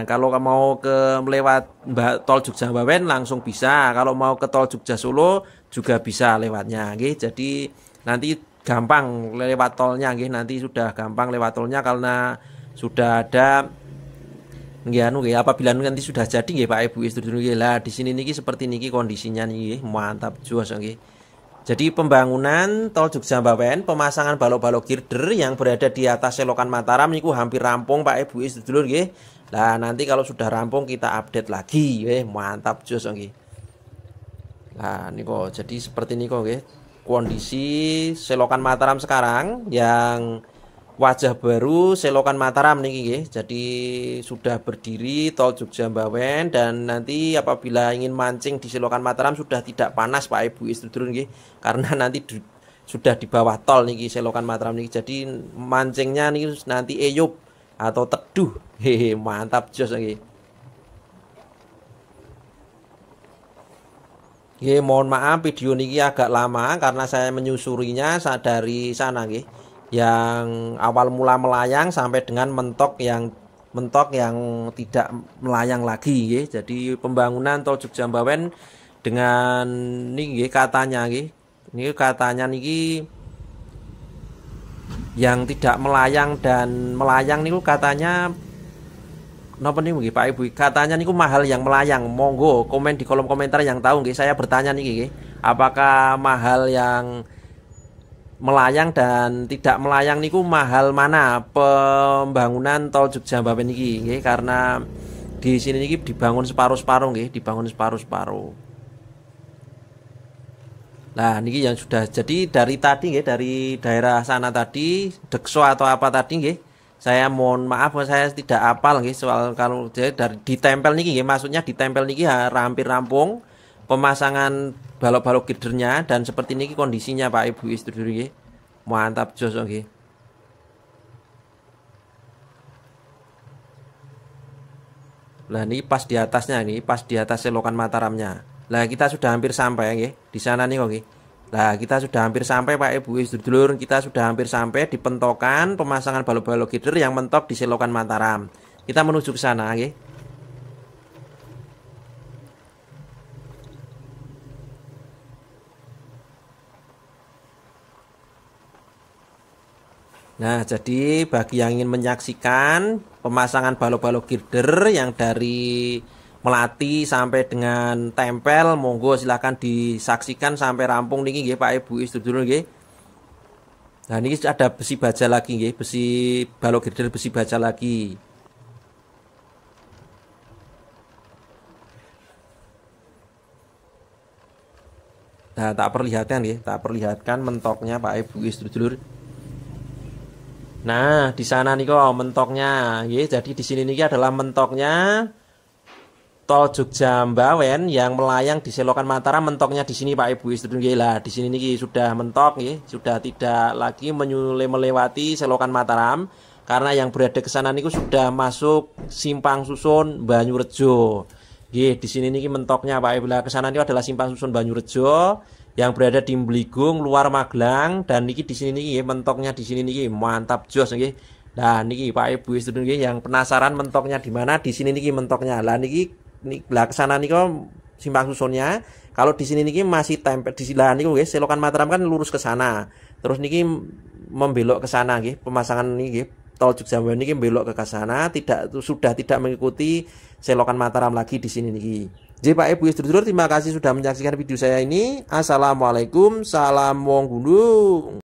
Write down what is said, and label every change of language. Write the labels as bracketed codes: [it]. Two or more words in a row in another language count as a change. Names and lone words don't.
[id] Kalau mau ke lewat tol Jogja-Mbawen langsung bisa. Kalau mau ke tol Jogja Solo juga bisa lewatnya nggih. Jadi nanti gampang lewat tolnya nggih. Nanti sudah gampang lewat tolnya karena sudah ada nggih apabila nanti sudah jadi nggih Pak Ibu Istri nggih. Lah di sini niki seperti niki kondisinya niki mantap jos nggih. Jadi pembangunan tol Jogja-Mbawen, pemasangan balok-balok girder yang berada di atas Selokan Mataram niku hampir rampung Pak Ibu Istri [jv] dulur nggih. [id] Nah, nanti kalau sudah rampung kita update lagi mantap jos nggih. Nah, niku jadi seperti [jv] niku nggih. [id] Kondisi Selokan Mataram sekarang yang wajah baru Selokan Mataram [jv] niki nggih. [id] Jadi sudah berdiri tol Jogja-Mbawen dan nanti apabila ingin mancing di Selokan Mataram sudah tidak panas Pak Ibu Istri turun nggih. Karena nanti sudah di bawah tol niki Selokan Mataram niki. Jadi mancingnya niki nanti eyup atau teduh. Hehe, mantap jos nggih. Nggih, mohon maaf video niki agak lama karena saya menyusurinya dari sana nggih. Yang awal mula melayang sampai dengan mentok yang tidak melayang lagi nggih. Jadi pembangunan tol Jogja-Mbawen dengan niki katanya nggih. Niki katanya niki yang tidak melayang dan melayang niku katanya [jv] napa niku nggih [id] Pak Ibu? Katanya niku mahal yang melayang. Monggo komen di kolom komentar yang tahu nggih. Saya bertanya [jv] niki nggih. [id] Apakah mahal yang melayang dan tidak melayang niku mahal mana pembangunan tol Jogja-Mbawen [jv] niki nggih, [id] karena di sini niki dibangun separuh-separuh nggih, dibangun separuh-separuh. Nah, niki yang sudah jadi dari tadi nggih, dari daerah sana tadi, Dekso atau apa tadi nggih. Saya mohon maaf saya tidak hafal nggih soal kalau dari ditempel [jv] niki nggih, [id] maksudnya ditempel niki hampir rampung pemasangan balok-balok girdernya dan seperti ini kondisinya Pak Ibu Istri nggih. Mantap jos nggih. Nah, ini pas di atasnya, ini pas di atas selokan Mataramnya. Nah, kita sudah hampir sampai nggih. Di sana nih kok nggih. Nah, kita sudah hampir sampai Pak Ibu sedulur, kita sudah hampir sampai di pentokan pemasangan balok-balok gider yang mentok di selokan Mataram. Kita menuju ke sana nggih. Nah, jadi bagi yang ingin menyaksikan pemasangan balok-balok girder yang dari Melati sampai dengan tempel, monggo silahkan disaksikan sampai rampung [jv] niki nggih [id] Pak Ibu [jv] sedulur nggih. [id] Nah, ini ada besi baja lagi nggih, besi balok girder besi baja lagi. Nah, tak perlihatkan nggih, tak perlihatkan mentoknya Pak Ibu sedulur. Nah, di sana nih kok mentoknya, ya. Jadi di sini nih adalah mentoknya tol Jogja Mbawen yang melayang di selokan Mataram. Mentoknya di sini Pak Ibu [jv] sedulur nggih. [id] Lah, di sini nih sudah mentok, ya. Sudah tidak lagi melewati selokan Mataram karena yang berada ke sana niku sudah masuk Simpang Susun Banyurejo. Nggih, di sini nih mentoknya Pak Ibu. Lah, ke sana niku adalah Simpang Susun Banyurejo yang berada di Bligung luar Magelang, dan niki di sini niki mentoknya di sini niki mantap jos nggih. Nah niki Pak Ibu sedulur nggih yang penasaran mentoknya di mana, di sini niki mentoknya. Lah niki lah kesana niko Simpang Susunnya. Kalau di sini niki masih tempel di sebelah [jv] niku nggih, [id] selokan Mataram kan lurus ke sana. Terus niki membelok ke sana nggih, pemasangan niki tol Jogja niki belok ke sana, sudah tidak mengikuti selokan Mataram lagi di sini niki. Jadi Pak Ibu sedulur, terima kasih sudah menyaksikan video saya ini. Assalamualaikum, salam [jv] wong gunung.